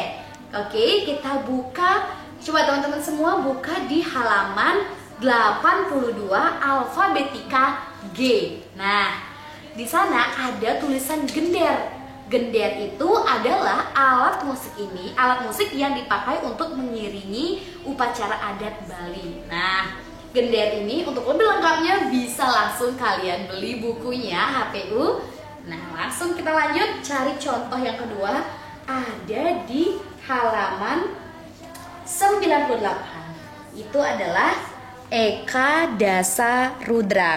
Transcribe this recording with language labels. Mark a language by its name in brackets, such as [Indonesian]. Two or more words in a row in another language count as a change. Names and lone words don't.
[Indonesian] Oke, kita buka. Coba teman-teman semua buka di halaman 82 alfabetika G. Nah, di sana ada tulisan gender. Gender itu adalah alat musik yang dipakai untuk mengiringi upacara adat Bali. Nah, gender ini untuk lebih lengkapnya bisa langsung kalian beli bukunya HPU. Nah, langsung kita lanjut cari contoh yang kedua, ada di halaman 98. Itu adalah Eka Dasa Rudra.